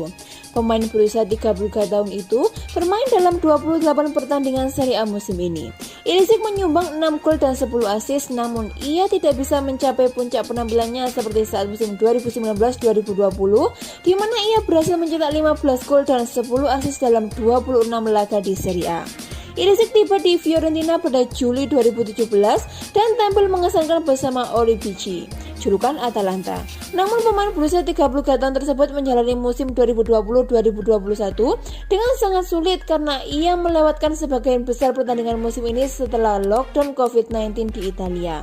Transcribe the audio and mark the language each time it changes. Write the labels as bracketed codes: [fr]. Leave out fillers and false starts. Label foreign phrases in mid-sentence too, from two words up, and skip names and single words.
[id] Pemain berusia 33 tahun itu bermain dalam 28 pertandingan Serie A musim ini. Ilicic menyumbang 6 gol dan 10 assist, namun ia tidak bisa mencapai puncak penampilannya seperti saat musim 2019-2020 di mana ia berhasil mencetak 15 gol dan 10 assist dalam 26 laga di Serie A. Ilicic tiba di Fiorentina pada Juli 2017 dan tampil mengesankan bersama Olivici, julukan Atalanta. Namun pemain berusia 33 tahun tersebut menjalani musim 2020-2021 dengan sangat sulit karena ia melewatkan sebagian besar pertandingan musim ini setelah lockdown COVID-19 di Italia.